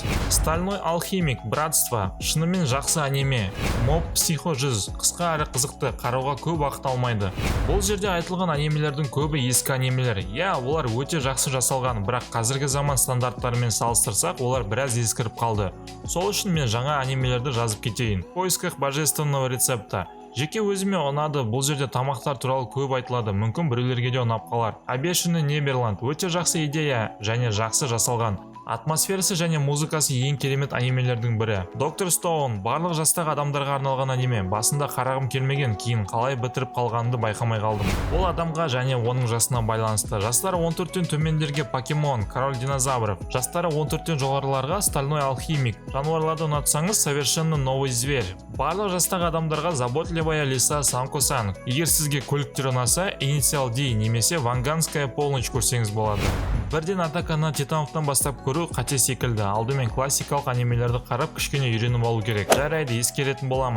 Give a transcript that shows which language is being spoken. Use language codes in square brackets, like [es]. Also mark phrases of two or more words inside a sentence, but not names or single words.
[kk] Стальной алхимик, Братство шынымен жақсы аниме. Моб Психо 100 қысқа әрі қызықты, қарауға көп уақыт алмайды. Бұл жерде айтылған анимелердің көбі ескі анимелер. Олар өте жақсы жасалған, бірақ қазіргі заман стандарттарымен салыстырсақ, олар біраз ескіріп қалды. Сол үшін мен жаңа анимелерді жазып кетейін. В поисках божественного рецепта. Жеке өзіме ұнады, бұл жерде тамақтар туралы көп айтылады, мүмкін біреулерге де ұнап қалар. Обещанный Неберланд өте жақсы идея және жақсы жасалған. Атмосферасы және музыкасы ең керемет анимелердің бірі. Доктор Стоун барлық жастағы адамдарға арналған аниме. Басында қарағым келмеген, кейін қалай бітіріп қалғанымды байқамай қалдым. Ол адамға және оның жасына байланысты. Жастары 14-тен төмендерге Покемон, Король динозавров. Жастары 14-тен жоғарыларға Стальной алхимик. Жануарларды ұнатсаңыз, Совершенно новый зверь. Барлық жастағы адамдарға Заботливая лиса Санко-сан. Егер сізге көліктер ұнаса, Инициал D немесе Ванганская полночь көрсеңіз болады. Бірден Атаканы Титановтан бастап көру қате секілді. Алдымен классикалық анимелерді қарап кішкене үйреніп алу керек. Жарайды, ескеретін боламын.